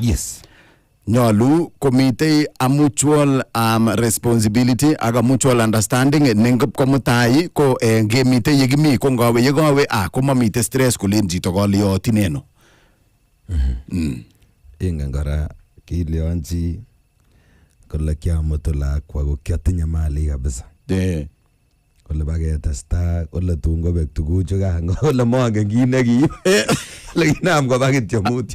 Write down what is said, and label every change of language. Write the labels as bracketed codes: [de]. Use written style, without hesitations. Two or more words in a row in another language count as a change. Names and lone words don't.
[en] Yes. [kln] Nyolu komitei [en] a mutual responsibility [kln] aga [en] mutual understanding [kln] nengop komutai ko ngemitei yegimi ko ngawe yegawe ko mamite stress kulen chito koliotineno. Ingen kora kilionchi kole kiamutu lakwa ko kiatinye mali kabisa. Kole baketesta kole tun kobek tuguchu kan kole mongen kit nekiib lekinam koba kityo mutyo.